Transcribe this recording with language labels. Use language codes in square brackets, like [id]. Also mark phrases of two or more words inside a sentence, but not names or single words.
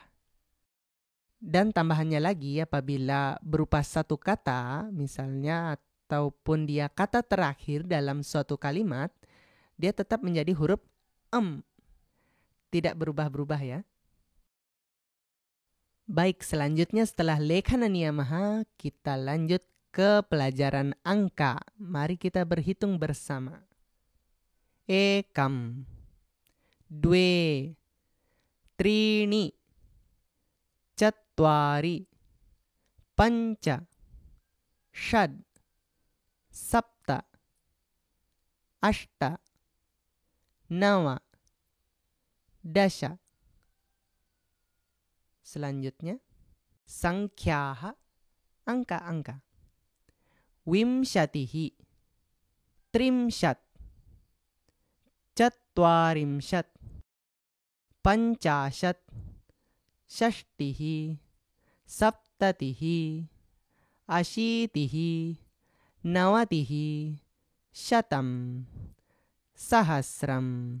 [id] Dan tambahannya lagi, apabila berupa satu kata, misalnya ataupun dia kata terakhir dalam suatu kalimat, dia tetap menjadi huruf tidak berubah-berubah ya. Baik, selanjutnya setelah [sa] लेखननियमः, [id] kita lanjut ke pelajaran angka. Mari kita berhitung bersama. [sa] एकम्, द्वे, त्रीणि, चत्वारि, पञ्च, षट्, सप्त, अष्ट, नव, दश. [id] Selanjutnya, sangkhyaha, angka-angka. [sa] विंशतिः, त्रिंशत्, चत्वारिंशत्, पञ्चाशत्, षष्टिः, सप्ततिः, अशीतिः, नवतिः, शतम्, सहस्रम्.